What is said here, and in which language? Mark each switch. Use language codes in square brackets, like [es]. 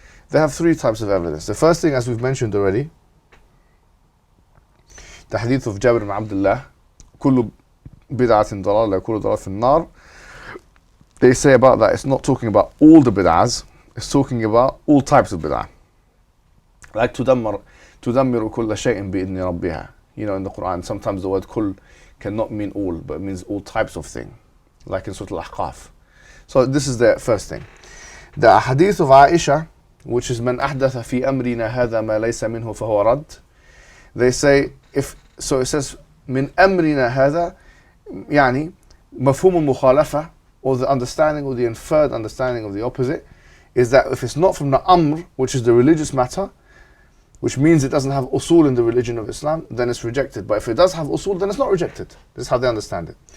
[en] They have three types of evidence. The first thing, as we've mentioned already, the hadith of Jabir ibn Abdullah, [ar] كل بدعة ضلالة كل ضلالة في النار. [en] They say about that, it's not talking about all the bid'ahs, it's talking about all types of bid'ah. Like [ar] تدمر كل شيء بإذن ربها. [en] You know, in the Quran, sometimes the word kul cannot mean all, but it means all types of thing. Like in Surah Al-Ahqaf. So this is the first thing. The hadith of Aisha, which is [ar] من أحدث في أمرنا هذا ما ليس منه فهو رد. [en] They say, so it says [ar] من أمرنا هذا يعني مفهوم المخالفة, [en] or the understanding or the inferred understanding of the opposite, is that if it's not from the amr, which is the religious matter, which means it doesn't have usul in the religion of Islam, then it's rejected. But if it does have usul, then it's not rejected. This is how they understand it.